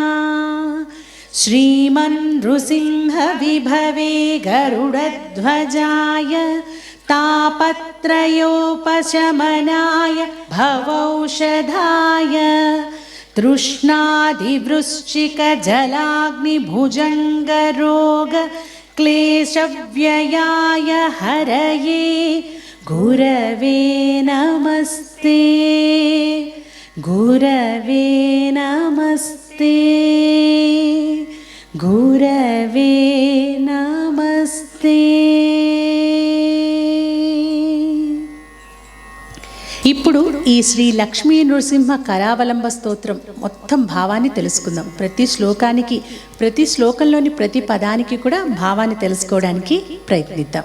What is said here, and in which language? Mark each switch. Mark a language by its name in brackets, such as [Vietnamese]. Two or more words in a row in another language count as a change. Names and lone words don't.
[Sanskrit] श्रीमन्नृसिंह विभवे गरुडध्वजाय तापत्रयोपशमनाय भवौषधाय तृष्णादिवृश्चिकजलाग्निभुजङ्गरोग क्लेशव्ययाय हरये गुरवे नमस्ते। गुरवे नमस्ते। गुरवे नमस्ते। [Telugu] ఇప్పుడు ఈ శ్రీ లక్ష్మీ నృసింహ కరావలంబ స్తోత్రం మొత్తం భావాన్ని తెలుసుకుందాం. ప్రతి శ్లోకంలోని ప్రతి పదానికి కూడా భావాన్ని తెలుసుకోవడానికి ప్రయత్నిద్దాం.